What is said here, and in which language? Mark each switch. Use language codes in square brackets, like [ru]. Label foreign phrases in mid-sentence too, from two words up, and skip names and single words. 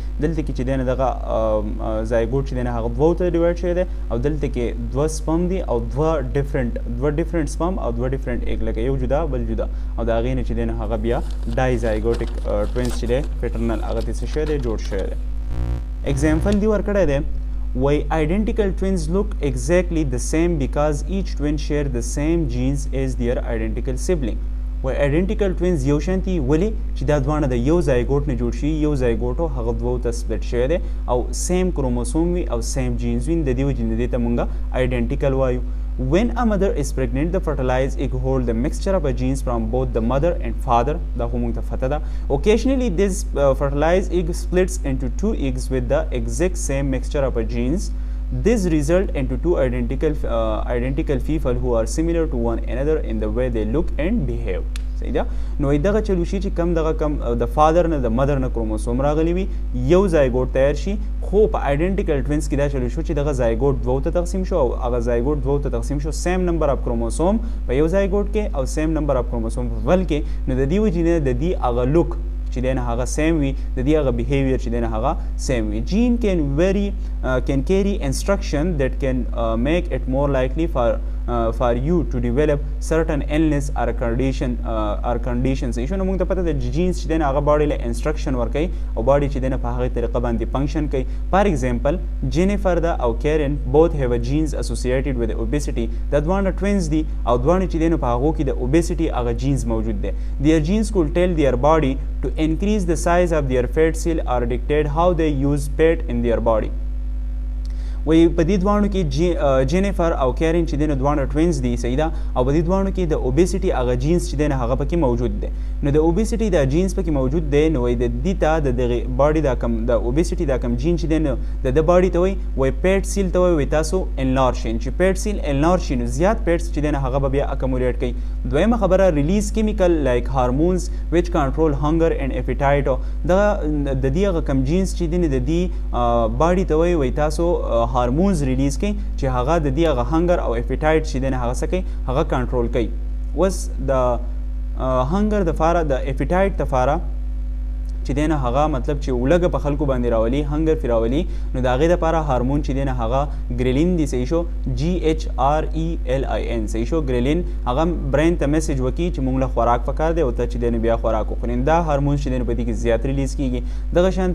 [ps] دلته کې چې دی نه دغه زایګوټ چې دی نه هغه دوو ته ډیوایډ شوی دی او دلته کې دوه سپم دي او دوه [en] different sperm [ps] او دوه [en] different egg [ps] لکه یو جدا بل جدا او د هغې نه چې دی نه هغه بیا [en] dizygotic twins [ps] چې دی پیټرنل هغه ته څه شوی دی جوړ شوی دی. اگزامپل دی ورکړی دی [en] why identical twins look exactly the same because each twin share the same genes as their identical sibling. why identical twins [ps] یو شانتي ولې چې دا دواړه د یو زایګوټ نه جوړ شي یو زایګوټو هغه دوو ته سپلټ شوی دی او [en] same chromosome [ps] وي او [en] same genes [ps] وي د دې وجې نه دې ته مونږه آیډنټیکل وایو. [en] When a mother is pregnant, the fertilized egg hold the mixture of genes from both the mother and father. [ps] دا خو مونږ ته پته ده. [en] Occasionally, this fertilized egg splits into two eggs with the exact same mixture of genes. This result into two identical people who are similar to one another in the way they look and behave. [ps] صحیح ده نو دغه چلو شي چې کم دغه کم د فادر نه د مدر نه کروموسوم راغلی وي یو زایګوټ تیار شي خو په آیډنټیکل ټوینز کې دا چلو شو چې دغه زایګوټ دوو ته تقسیم شو او هغه زایګوټ دوو ته تقسیم شو [en] same number of chromosome [ps] په یو زایګوټ کې او [en] same number of chromosome [ps] په بل کې نو د دې وجې نه د دې هغه لوک چې دی نه هغه سیم وي د دې هغه بیهیویر چې دی نه هغه سیم وي. [en] جین can carry instruction that can make it more likely for you to develop certain illness or conditions. [ps] ایشو نو موږ ته پته ده جینز چې دی نه هغه باډي له انسټرکشن ورکوي او باډي چې دی نه په هغې طریقه باندې فنکشن کوي. [en] for example [ps] جینیفر ده او کیرن [en] both have a genes associated with obesity. [ps] دا دواړه ټوینز دي او دواړه چې دی نو په هغو کې د obesity هغه جینز موجود دی. [en] Their genes could tell their body to increase the size of their fat cell or dictate how they use fat in their body. [ps] وای په دې دوانو کې جینیفر او کیرن چې دین دوانو توینز دي صحیح ده او په دې دوانو کې د اوبیسټي هغه جینز چې دین هغه پکې موجود دي نو د اوبیسټي د جینز پکې موجود دي نو د دې ته د دغه باډي دا کم د اوبیسټي دا کم جین چې دین د باډي ته وای [en] fat cell [ps] ته وای تاسو انلارج شین چې [en] fat cell [ps] انلارج شین زیات پیټس چې دین هغه بیا اکومولیټ کوي دویمه خبره [en] release chemical like hormones which control hunger and appetite [ps] د دې هغه کم جینز چې دین د دې باډي ته وای تاسو هارمونز ریلیز کوي چې هغه د دې هغه هنګر او اپیټایټ چې دین هغه سکی هغه کنټرول کوي وس د هنګر د فاره د اپیټایټ د فاره چې دینه هغه مطلب چې ولګه په خلکو باندې راولي هنګر فراولي نو دا غي د لپاره هارمون چې دینه هغه ګریلین دی صحیح شو [en] G H R E L I N [ps] صحیح شو ګریلین هغه برین ته میسج وکي چې موږ له خوراک پکار دی او ته چې دینه بیا خوراک وکړین دا هارمون چې دینه په دې کې زیات ریلیز کیږي دغه